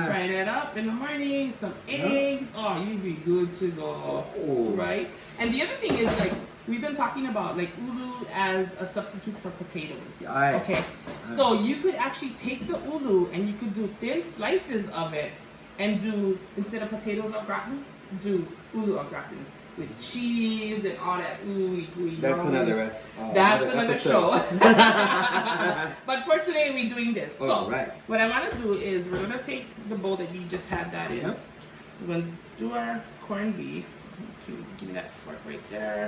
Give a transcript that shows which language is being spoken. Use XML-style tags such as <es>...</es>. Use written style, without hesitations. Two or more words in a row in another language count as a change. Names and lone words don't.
<en>Fry that up in the morning, some eggs. Oh, you'd be good to go. Oh. Right? And the other thing is, like, we've been talking about, like, ulu as a substitute for potatoes. Okay. So you could actually take the ulu and you could do thin slices of it and do, instead of potatoes au gratin, do ulu au gratin with cheese and all that ooey. That's another That's another show. But for today, we're doing this. So what I want to do is we're going to take the bowl that you just had that in. We're going to do our corned beef. Give me that fork right there.</en>